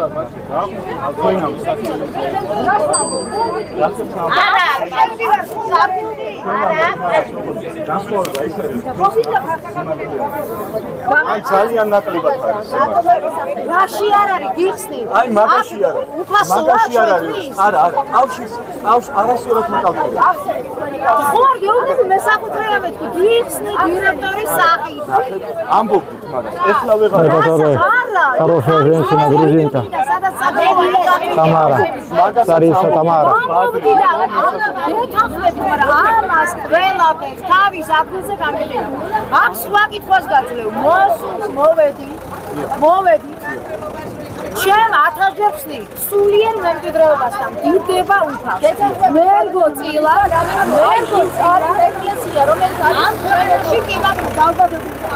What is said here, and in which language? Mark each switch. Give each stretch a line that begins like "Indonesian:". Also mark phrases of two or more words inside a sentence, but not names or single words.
Georgian: აი ძალიან ნაკლებად არის. რაში არ არის გიხსნი? აი მაგაში არ არის. მაგაში არ არის. არა, ყავს არასდროს მოკავდება. ხო არ გეუბნები მე საკუთრებად კი გიხსნი დირექტორის სახით. ამბობთ მაგას. ეხლა ვეღარ
Russian: Хорошая женщина, грузинка. Тамара. Царица Тамара.
Georgian: ამას ყველაფერს თავის აფრიზე გამიგებ. აქ სხვა კითხვას გაძლევ. მოვედი. ჩემ 1000 ჯერ ვსნი. სულიერ მემკვიდრეობასთან დიდება უფალს. მერგო წილა, მერგო ეკლესია, რომელიც ამ ქვეყანაში კი მაქვს დავდადებული.